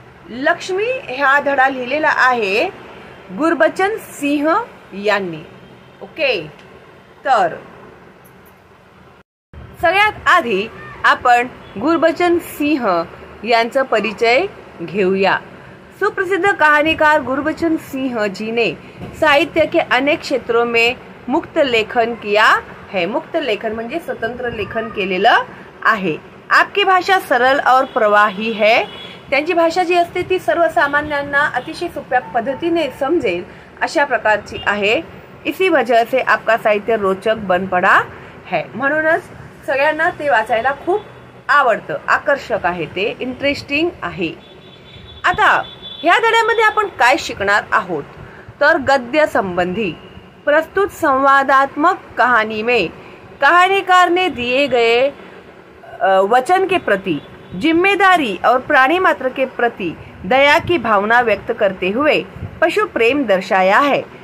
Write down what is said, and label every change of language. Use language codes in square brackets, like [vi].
[mr] लक्ष्मी हा धडा लिहिलेला आहे गुरबचन सिंह यांनी, ओके। तर सगळ्यात आधी आपण गुरबचन सिंह यांचा परिचय घेऊया। [hi] सुप्रसिद्ध कहानीकार गुरबचन सिंह जी ने साहित्य के अनेक क्षेत्रों में मुक्त लेखन किया है। [mr] मुक्त लेखन म्हणजे स्वतंत्र लेखन केलेलं आहे। [hi] आपकी भाषा सरल और प्रवाही है। [mr] त्यांची भाषा जी असते ती सर्वसामान्यांना अतिशय सोप्या पद्धतीने समजेल अशा प्रकारची आहे। [hi] इसी वजह से आपका साहित्य रोचक बन पड़ा है। [mr] म्हणूनच सगळ्यांना ते वाचायला खूप आवडतं, आकर्षक आहे, ते इंटरेस्टिंग आहे। आता ह्या धड्यामध्ये आपण काय शिकणार आहोत तर [hi] गद्य संबंधी प्रस्तुत संवादात्मक कहानी में कहानीकार ने दिए गए वचन के प्रति जिम्मेदारी और प्राणी मात्र के प्रति दया की भावना व्यक्त करते हुए पशु प्रेम दर्शाया है।